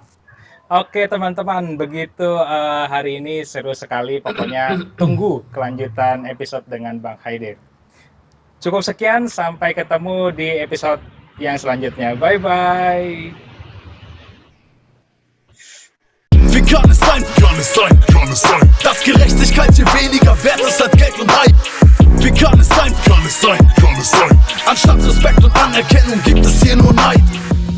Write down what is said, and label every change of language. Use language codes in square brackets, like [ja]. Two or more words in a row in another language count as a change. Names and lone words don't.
[id] Oke, teman-teman, begitu hari ini seru sekali. Pokoknya tunggu kelanjutan episode dengan Bang Haidir. Cukup sekian, sampai ketemu di episode yang selanjutnya. Bye-bye. [de] es sein, dass Gerechtigkeit hier weniger wert ist als Geld und Hype? Wie kann es sein, anstatt Respekt und Anerkennung gibt es hier nur Neid?